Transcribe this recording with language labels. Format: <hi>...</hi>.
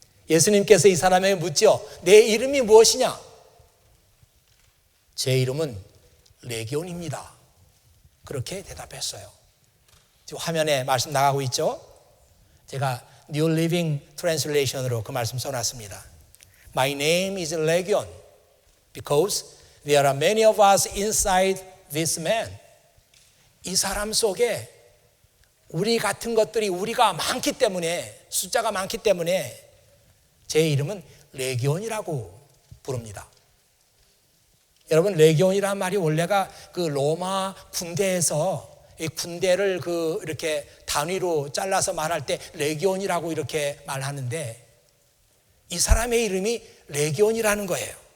<ko>예수님께서 이 사람에게 묻죠. 내 이름이 무엇이냐? 제 이름은 레기온입니다, 그렇게 대답했어요. 지금 화면에 말씀 나가고 있죠? 제가 New Living Translation으로 그 말씀 써놨습니다.</ko> <en>My name is Legion because there are many of us inside this man.</en> <ko>이 사람 속에 우리 같은 것들이, 우리가 많기 때문에, 숫자가 많기 때문에 제 이름은 레기온이라고 부릅니다. 여러분, 레기온이라는 말이 원래가 그 로마 군대에서 이 군대를 이렇게 단위로 잘라서 말할 때 레기온이라고 이렇게 말하는데, 이 사람의 이름이 레기온이라는 거예요.</ko>